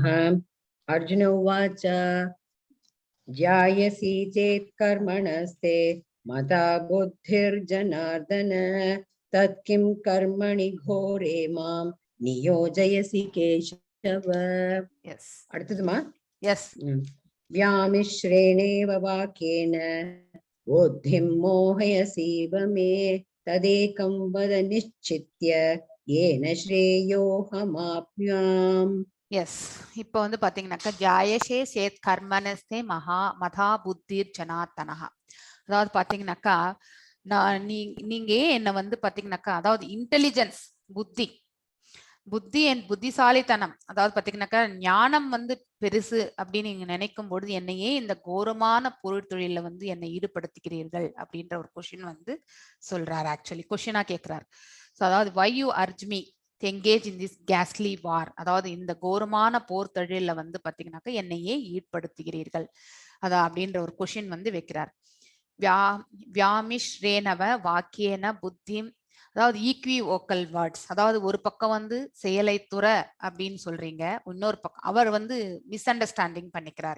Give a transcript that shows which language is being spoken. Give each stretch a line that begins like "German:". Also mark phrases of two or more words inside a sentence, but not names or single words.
Sanskrit: अर्जुन उवाच. ज्यायसी चेत् कर्मणस्ते मता बुद्धिर्जनार्दन तत् किं कर्मणि घोरे मां नियोजयसि केशव.
Tamil: எஸ். அடுத்ததுமா. எஸ்.
Sanskrit: व्यामिश्रेणेव वाक्येन बुद्धिं मोहयसीव मे तदेकं वद निश्चित्य येन श्रेयोऽहमाप्नुयाम्.
Tamil: எஸ். இப்போ வந்து பாத்தீங்கன்னாக்கா
Sanskrit: ज्यायसी चेत् कर्मणस्ते मता बुद्धिर् जनार्दन.
Tamil: அதாவது பாத்தீங்கன்னாக்கா நீங்க என்ன வந்து பாத்தீங்கன்னாக்கா, அதாவது இன்டெலிஜென்ஸ், புத்தி என் புத்திசாலித்தனம், அதாவது பாத்தீங்கன்னாக்கா ஞானம் வந்து பெருசு அப்படின்னு நீங்க நினைக்கும் பொழுது என்னையே இந்த கோரமான பொருள் தொழில வந்து என்னை ஈடுபடுத்திக்கிறீர்கள் அப்படின்ற ஒரு கொஸ்டின் வந்து சொல்றாரு. ஆக்சுவலி கொஸ்டினா கேட்கிறார். ஸோ அதாவது
English: why you urge me to engage in this ghastly war,
Tamil: அதாவது இந்த கோரமான போர் தொழில வந்து பாத்தீங்கன்னாக்கா என்னையே ஈடுபடுத்துகிறீர்கள் அதான் அப்படின்ற ஒரு கொஸ்டின் வந்து வைக்கிறார்.
Sanskrit: व्यामिश्रेणेव वाक्येन बुद्धि,
Tamil: அதாவது
English: equivocal words,
Tamil: அதாவது ஒரு பக்கம் வந்து செயலை துற அப்படின்னு சொல்றீங்க, இன்னொரு பக்கம் அவர் வந்து
English: misunderstanding
Tamil: பண்ணிக்கிறார்.